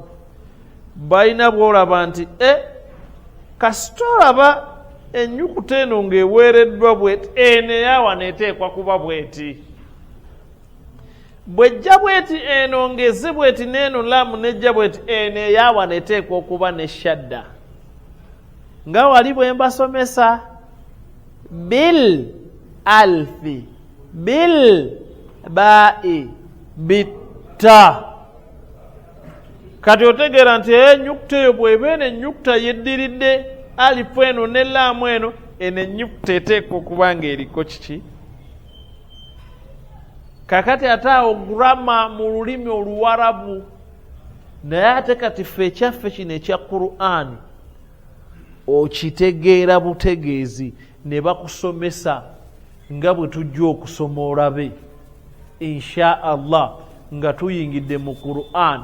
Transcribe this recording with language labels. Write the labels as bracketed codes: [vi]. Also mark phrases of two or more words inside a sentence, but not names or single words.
[lg] Balina bw'olaba nti kasita olaba ennyukuta eno ng'eweereddwa bweti, eno eyawa neeteekwa kuba bweti. Bw'ejja bweti eno ng'ezze bweti, n'eno laamu nejja bweti, eno eyawa neeteekwa okuba ne shadda. Nga wali bwe mbasomesa [ar] بالألف بالباء بالتاء. [lg] Kati otegeera nti ennyukuta eyo bw'ebeera ennyukuta yeddiridde alifu eno ne laamu eno ennyukuta eteekwa okuba ng'eriko kiki? Kakati ate awo grama mu lulimi oluwarabu, naye ate kati ffe ekyaffe kino ekya Qur'an okitegeera butegeezi ne bakusomesa nga bwe tujja okusoma olabe [ar] إن شاء الله [lg] nga tuyingidde mu Qur'an.